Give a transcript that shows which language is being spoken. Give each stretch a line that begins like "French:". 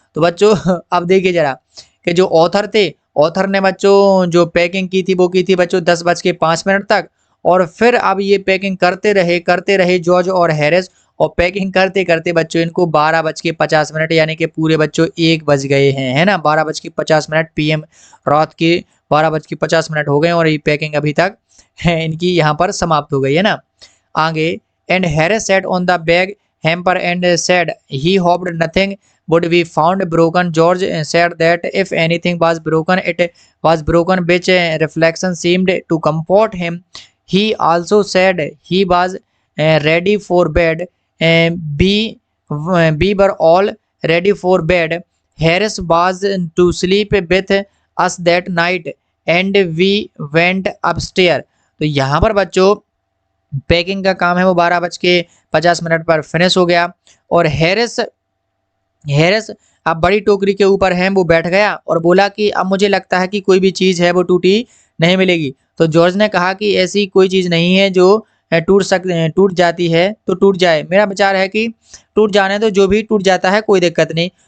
Hindi: तो बच्चों अब देखिए जरा कि जो ऑथर थे, ऑथर ने बच्चों जो पैकिंग की थी वो की थी बच्चों 10:05 तक, और फिर अब ये पैकिंग करते रहे जॉर्ज और हैरिस, और पैकिंग करते करते बच्चों इनको 12:50 यानी कि पूरे बच्चों 1 बज गए हैं, है ना। 12:50 PM रात के 12:50 हो गए, और ये पैकिंग अभी तक है इनकी यहाँ पर समाप्त हो गई, है ना।
English: आगे, and Harris set on the bag hamper and said he hoped nothing would be found broken. George said that if anything was broken, it was broken, which reflection seemed to comfort him. He also said he was ready for bed. We were all ready for bed. Harris was to sleep with us that night, and we went upstairs.
Hindi: तो यहाँ पर बच्चों packing का काम है वो 12:50 पर finish हो गया, और हैरिस अब बड़ी टोकरी के ऊपर है वो बैठ गया और बोला कि अब मुझे लगता है कि कोई भी चीज़ है वो टूटी नहीं मिलेगी। तो जॉर्ज ने कहा कि ऐसी कोई चीज़ नहीं है जो टूट जाती है तो टूट जाए, मेरा विचार है कि टूट जाने दो, जो भी टूट जाता है कोई दिक्कत नहीं।